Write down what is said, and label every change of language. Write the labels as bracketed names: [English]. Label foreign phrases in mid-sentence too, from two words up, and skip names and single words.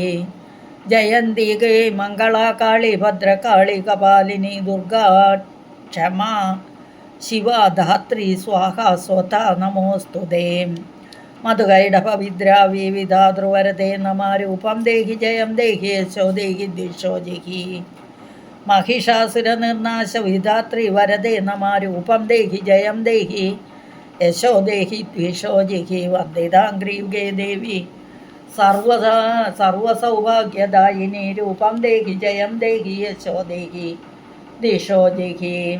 [Sanskrit] ജയന്തി ഗേ മംഗളാ കാളി ഭദ്രകാളി കപാലിനി ദുർഗാ ക്ഷമാ ശിവ ധാത്രി സ്വാഹ സ്വതാ നമോസ്തുതേ. മധുകൈടഭവിദ്രാ വിവിധാതൃവരതേ നമാരൂപം ദേഹി ജയം ദേഹി യശോ ദേഹി ദ്വിഷോ ജഹി. महिषासुरनिर्नाश विधात्री वरदे नमारूपं देहि जयं देहि यशो देहि द्विषो जिहि. वन्दिताङ्घ्रियुगे देवी सर्वसौभाग्यदायिनी रूपं देहि जयं देहि यशो देहि द्विषो जिहि.